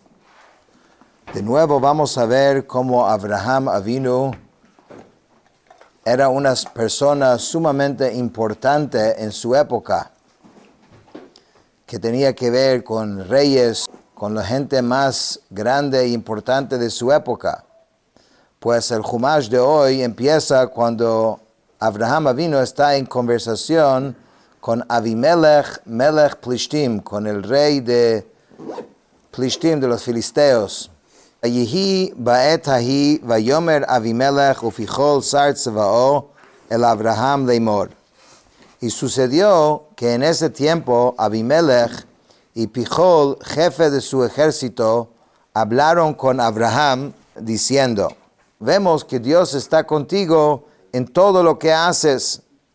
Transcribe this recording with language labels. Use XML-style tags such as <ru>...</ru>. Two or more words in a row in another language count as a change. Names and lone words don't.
<es>De nuevo vamos a ver cómo</es> <he>אברהם אבינו</he> <es>era una persona sumamente importante en su época, que tenía que ver con reyes, con la gente más grande e importante de su época. Pues el Humash de hoy empieza cuando</es> <he>אברהם אבינו</he> <es>está en conversación con Avimelech,</es> <he>מלך פלשתים,</he> <es>con el rey de Plishtim, de los filisteos.</es> <he>יהי בעת ההיא ויאמר אבימלך ופיכל שר צבאו אל אברהם לאמר.</he> <es>Y sucedió que en ese tiempo Avimelech y Pichol, jefe de su ejército, hablaron con Abraham diciendo: vemos que Dios está contigo en todo lo que haces.</es>